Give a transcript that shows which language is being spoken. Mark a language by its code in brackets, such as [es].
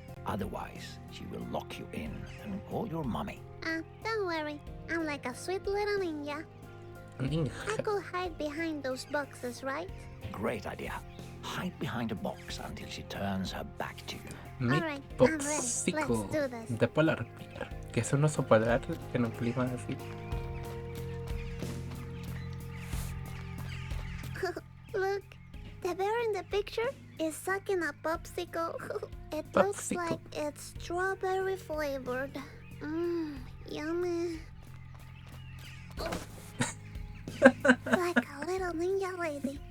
[en] Otherwise, she will lock you in and call your mommy. Don't worry. I'm like a sweet little ninja. I Ninja. could hide behind those boxes, right? Great idea. Hide behind a box until she turns her back to you. [es] Mi [en] Alright, I'm ready. popsicle Let's do this. de polar bear. [es] Que es un oso polar en un clima así. [en] Look, the bear in the picture is sucking a popsicle. It looks Popsicle. like it's strawberry flavored. Mmm, yummy. Like a little ninja lady.